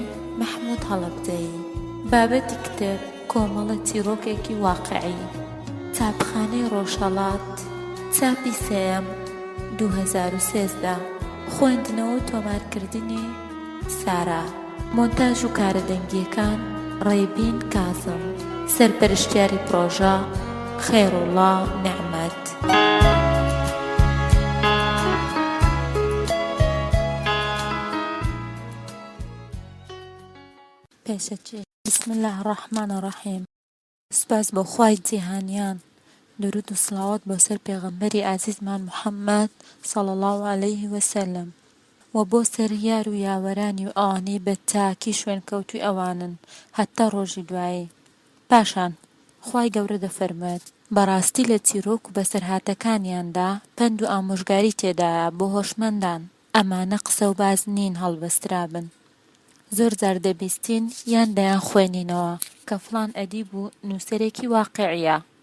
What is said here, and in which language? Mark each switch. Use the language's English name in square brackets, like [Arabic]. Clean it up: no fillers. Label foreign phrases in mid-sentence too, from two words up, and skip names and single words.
[Central Kurdish] محمود هەڵەبجەیی بابەتی کتێب کۆمەڵە چیرۆکێکی واقعی چاپخانەی ڕۆژهەڵات چاپی سێیەم 2013 خوێندنەوە و تۆمارکردنی سارا مۆنتاژ و کارە دەنگیەکان ڕێبین کازم سەرپەرشتیاری پرۆژە خێرۆڵا نەحمەد پێشەچێ [Arabic] بسم الله الرحمن الرحیم [Central Kurdish] سپاس بۆ خوای جیهانیان درود و سڵاوات بۆ سەر پێغەمبەری ئازیزمان محەممەد [Arabic] صلی الله عليه وسلم [Central Kurdish] و بۆ سەر یار و یاوەرانی و ئەوانەی بە تاکی شوێنکەوتووی ئەوانن هەتا ڕۆژی دوایی پاشان خوای گەورە دەفەرمێت بەڕاستی لە چیرۆک و بەسەرهاتەکانیاندا پند و ئامۆژگاری تێدایە بۆ هۆشمەندان ئەمانە قسە و باز نین هەڵبەسترابن زۆر جار دەبیستین یان دەیان خوێنینەوە کە فڵان ئەدیب و نووسەرێکی واقیعیە